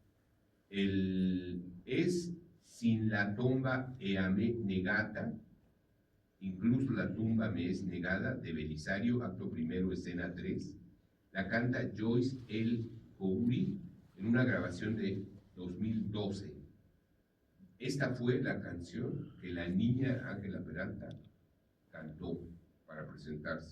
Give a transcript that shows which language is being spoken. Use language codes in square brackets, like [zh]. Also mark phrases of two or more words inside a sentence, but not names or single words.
[it] Es Sin la tomba e a me negata, [es] incluso la tumba me es negada, de Belisario, acto primero, escena 3. La canta Joyce L. Khoury en una grabación de 2012. Esta fue la canción que la niña Ángela Peralta cantó para presentarse.